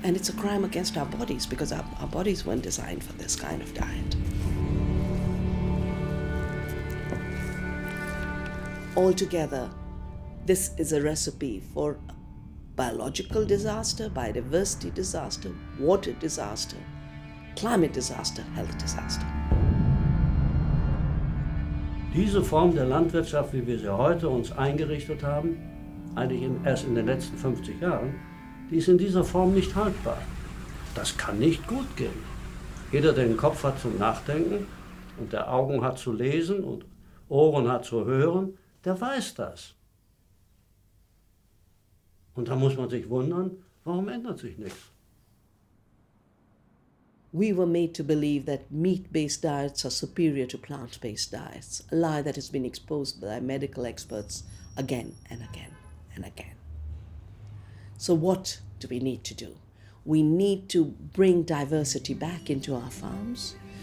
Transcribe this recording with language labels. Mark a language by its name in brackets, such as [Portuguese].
[English] And it's a crime against our bodies, because our bodies weren't designed for this kind of diet. Altogether, this is a recipe for biological disaster, biodiversity disaster, water disaster, climate disaster, health disaster. [German] Diese Form der Landwirtschaft, wie wir sie heute uns eingerichtet haben, eigentlich erst in den letzten 50 Jahren, die ist in dieser Form nicht haltbar. Das kann nicht gut gehen. Jeder, der den Kopf hat zum Nachdenken und der Augen hat zu lesen und Ohren hat zu hören, der weiß das. Und da muss man sich wundern, warum ändert sich nichts? [English] We were made to believe that meat-based diets are superior to plant-based diets, a lie that has been exposed by medical experts again and again and again. So what do we need to do? We need to bring diversity back into our farms.